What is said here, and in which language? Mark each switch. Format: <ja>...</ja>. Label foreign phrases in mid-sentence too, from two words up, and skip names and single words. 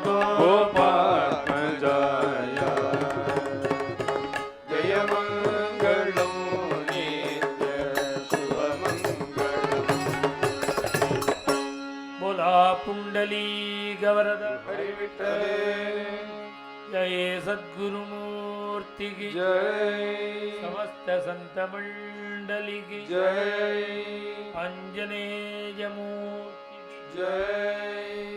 <sa>गोपात्मजाय जय मङ्गलम् नित्य शुभमङ्गलम्.</sa> <mr>बोला पुंडलीक वरदा हरि विठ्ठल</mr> <hi>जय सद्गुरुमूर्ति की ஜெய் समस्त संत मंडली की जय अंजनेय मूर्ति की जय</hi>